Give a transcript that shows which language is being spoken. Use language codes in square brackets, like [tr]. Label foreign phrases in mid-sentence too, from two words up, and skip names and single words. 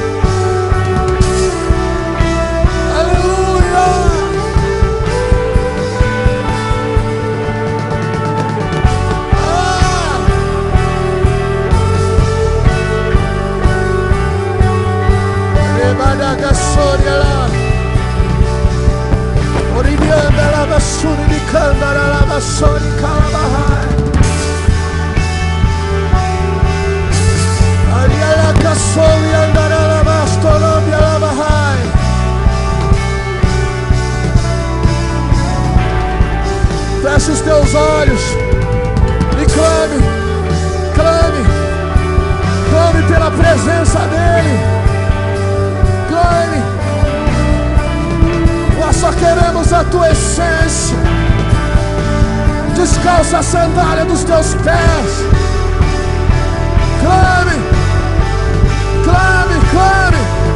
[pt] Aleluia! Ah! Rebadagasoria lá. Oribianda la basuri di candara la basuri calabahai. Ariala casoli andara la bastolobia la bahai. Feche os teus olhos e clame, clame, clame pela presença dEle. Clame. Nós só queremos a tua essência. Descalça a sandália dos teus pés. Clame, clame, clame.